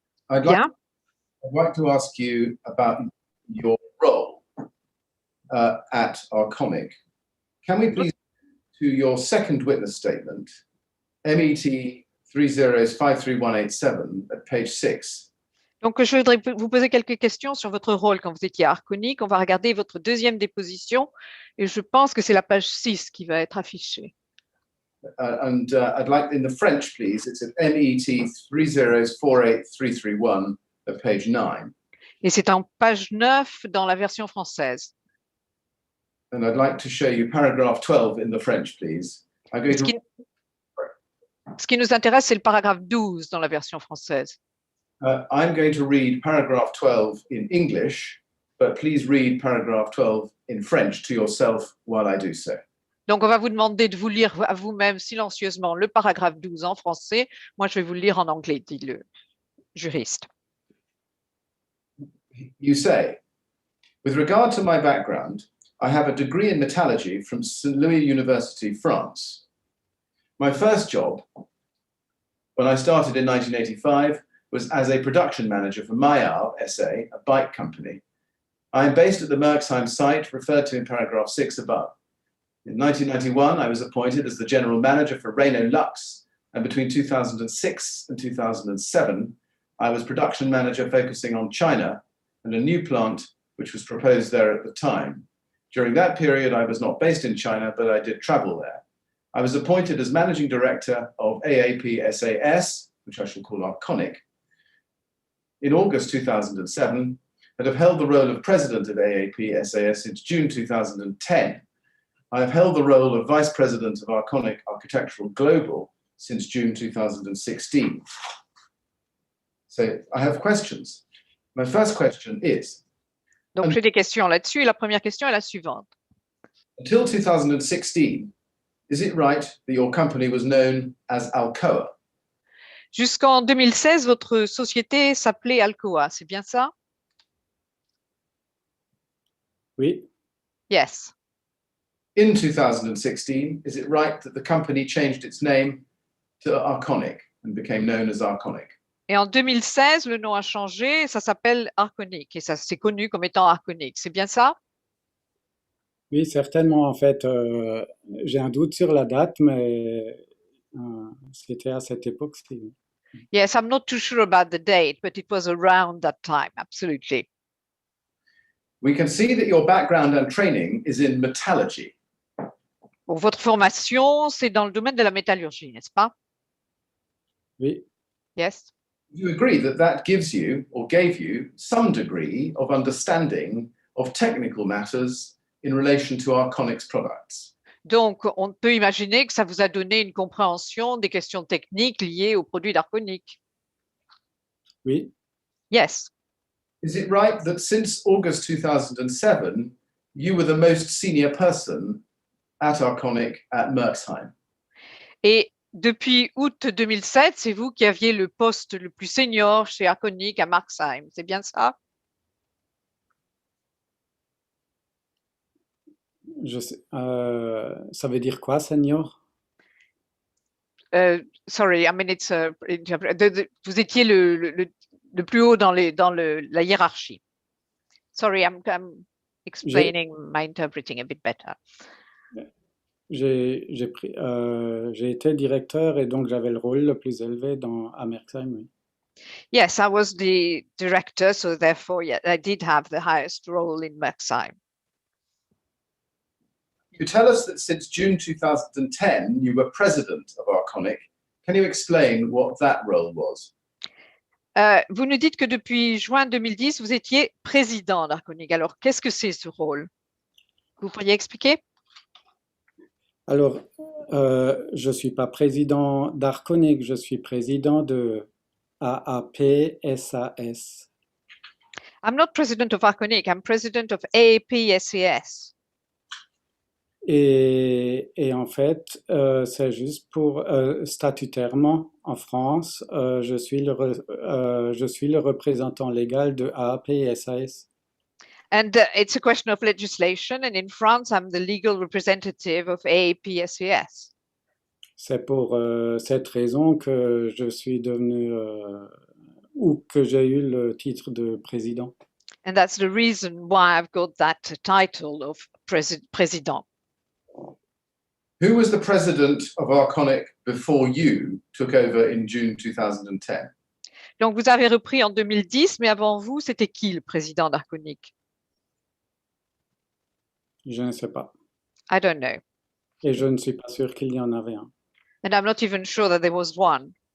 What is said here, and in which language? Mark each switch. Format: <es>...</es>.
<en>I'd like to ask you about your role at Arconic. Can we please to your second witness statement, MET 30533187 at page 6.</en> <fr>Donc, je voudrais vous poser quelques questions sur votre rôle quand vous étiez à Arconic. On va regarder votre deuxième déposition et je pense que c'est la page 6 qui va être affichée.</fr> <en>I'd like, in the French, please, it's at MET 3048331 at page 9.</en> <fr>Et c'est en page 9 dans la version française.</fr> <en>And I'd like to show you paragraph 12 in the French, please. I'm going to...</en> <fr>Ce qui nous intéresse, c'est le paragraphe 12 dans la version française.</fr> <en>I'm going to read paragraph 12 in English, but please read paragraph 12 in French to yourself while I do so.</en> <fr>Donc, on va vous demander de vous lire à vous-même silencieusement le paragraphe 12 en français. Moi, je vais vous le lire en anglais, dit le juriste.</fr> <en>You say, with regard to my background, I have a degree in metallurgy from St. Louis University, France. My first job, when I started in 1985, was as a production manager for Maillard SA, a bike company. I am based at the Merxheim site referred to in paragraph 6 above. In 1991, I was appointed as the general manager for Renault Lux, and between 2006 and 2007, I was production manager focusing on China and a new plant which was proposed there at the time. During that period, I was not based in China, but I did travel there. I was appointed as managing director of AAP SAS, which I shall call Arconic, in August 2007, and have held the role of president of AAP SAS since June 2010. I have held the role of vice president of Arconic Architectural Global since June 2016. So I have questions. My first question is...</en> <fr>Donc, j'ai des questions là-dessus. La première question est la suivante.</fr> <en>Until 2016, is it right that your company was known as Alcoa?</en> <fr>Jusqu'en 2016, votre société s'appelait Alcoa, c'est bien ça? Oui.</fr> <en>Yes. In 2016, is it right that the company changed its name to Arconic and became known as Arconic?</en> <fr>Et en 2016, le nom a changé, ça s'appelle Arconic et ça c'est connu comme étant Arconic, c'est bien ça? Oui, certainement. En fait, j'ai un doute sur la date, mais c'était à cette époque-ci.</fr> <en>Yes, I'm not too sure about the date, but it was around that time, absolutely. We can see that your background and training is in metallurgy.</en> <fr>Bon, votre formation, c'est dans le domaine de la métallurgie, n'est-ce pas? Oui.</fr> <en>Yes. You agree that that gives you or gave you some degree of understanding of technical matters in relation to Arconic's products.</en> <fr>Donc, on peut imaginer que ça vous a donné une compréhension des questions techniques liées aux produits d'Arconic. Oui.</fr> <en>Yes. Is it right that since August 2007, you were the most senior person at Arconic at Merxheim?</en> <fr>Et depuis août 2007, c'est vous qui aviez le poste le plus senior chez Arconic à Merxheim, c'est bien ça? Je sais, ça veut dire quoi, senior?</fr> <en>Sorry, I mean it's</en> <fr>vous étiez le plus haut dans la hiérarchie.</fr> <en>Sorry, I'm explaining my interpreting a bit better.</en> <fr>J'ai été directeur et donc j'avais le rôle le plus élevé à Merxheim, oui.</fr> <en>Yes, I was the director, so therefore, yeah, I did have the highest role in Merxheim. You tell us that since June 2010, you were president of Arconic. Can you explain what that role was?</en> <fr>Vous nous dites que depuis juin 2010, vous étiez président d'Arconic. Alors, qu'est-ce que c'est ce rôle? Vous pourriez expliquer? Alors, Je ne suis pas président d'Arconic, je suis président de AAP-SAS.</fr> <en>I'm not president of Arconic, I'm president of AAP-SAS.</en> <fr>Et en fait, c'est juste pour statutairement en France, je suis le représentant légal de AAP-SAS.</fr> <en>And it's a question of legislation, and in France, I'm the legal representative of AAP-SAS.</en> <fr>C'est pour cette raison que je suis devenu ou que j'ai eu le titre de président.</fr> <en>And that's the reason why I've got that title of president. Who was the president of Arconic before you took over in June 2010?</en> <fr>Donc, vous avez repris en 2010, mais avant vous, c'était qui le président d'Arconic? Je ne sais pas.</fr> <en>I don't know.</en> <fr>Et je ne suis pas sûr qu'il y en avait un.</fr> <en>And I'm not even sure that there was one.</en>